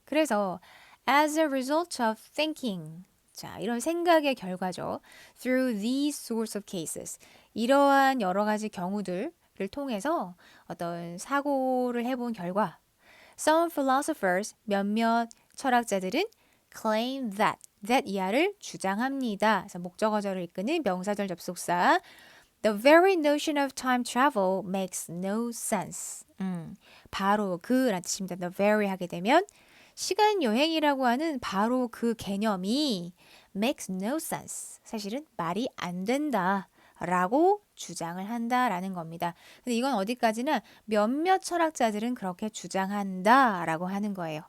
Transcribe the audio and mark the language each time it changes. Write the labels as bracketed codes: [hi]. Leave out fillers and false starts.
[ko] 그래서 [en] as a result of thinking [ko] 자, 이런 생각의 결과죠. [en] Through these sorts of cases. [ko] 이러한 여러 가지 경우들을 통해서 어떤 사고를 해본 결과 [en] Some philosophers, [ko] 몇몇 철학자들은 [en] claim that [ko] 이하를 주장합니다. 그래서 목적어절을 이끄는 명사절 접속사 [en] The very notion of time travel makes no sense. [ko] 바로 그라는 뜻입니다. The very 하게 되면 시간 여행이라고 하는 바로 그 개념이 [en] makes no sense. [ko] 사실은 말이 안 된다. 라고 주장을 한다라는 겁니다. 근데 이건 어디까지나 몇몇 철학자들은 그렇게 주장한다 라고 하는 거예요.